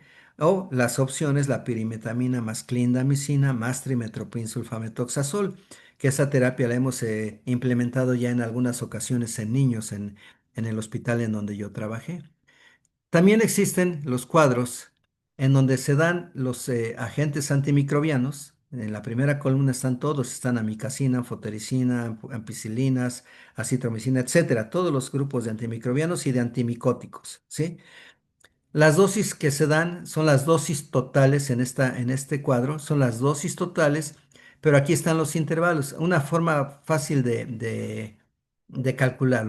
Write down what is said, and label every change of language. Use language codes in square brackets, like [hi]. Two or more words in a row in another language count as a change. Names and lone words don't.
[es] O las opciones: la pirimetamina más clindamicina más trimetoprim sulfamethoxazol, que esa terapia la hemos implementado ya en algunas ocasiones en niños en el hospital en donde yo trabajé. También existen los cuadros en donde se dan los agentes antimicrobianos. En la primera columna están todos: están amicacina, anfotericina, ampicilinas, acitromicina, etcétera, todos los grupos de antimicrobianos y de antimicóticos, ¿sí? Las dosis que se dan son las dosis totales en este cuadro, son las dosis totales, pero aquí están los intervalos. Una forma fácil de calcularlo.